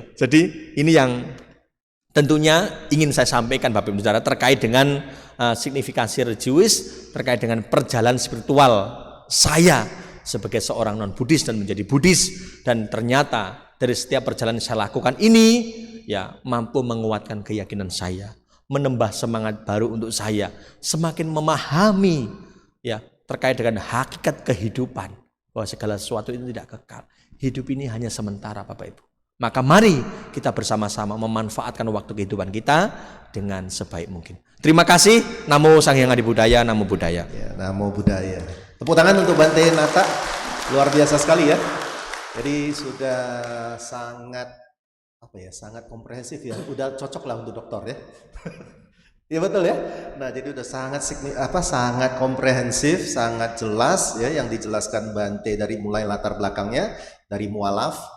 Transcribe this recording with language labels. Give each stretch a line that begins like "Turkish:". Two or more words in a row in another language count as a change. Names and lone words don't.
Indonesian: Jadi ini yang tentunya ingin saya sampaikan Bapak Ibu Saudara terkait dengan signifikansi religius, terkait dengan perjalanan spiritual saya sebagai seorang non-Buddhis dan menjadi Buddhis, dan ternyata dari setiap perjalanan yang saya lakukan ini ya mampu menguatkan keyakinan saya, menambah semangat baru untuk saya, semakin memahami ya terkait dengan hakikat kehidupan, bahwa segala sesuatu itu tidak kekal. Hidup ini hanya sementara Bapak Ibu. Maka mari kita bersama-sama memanfaatkan waktu kehidupan kita dengan sebaik mungkin. Terima kasih. Namo Sang Hyang Adi Budaya, Namo Buddhaya. Ya, Namo Buddhaya. Tepuk tangan untuk Bante Nata, luar biasa sekali ya. Jadi sudah sangat sangat komprehensif ya. Udah cocok lah untuk dokter ya. Ya betul ya. Nah jadi udah sangat komprehensif, sangat jelas ya yang dijelaskan Bante dari mulai latar belakangnya, dari mualaf.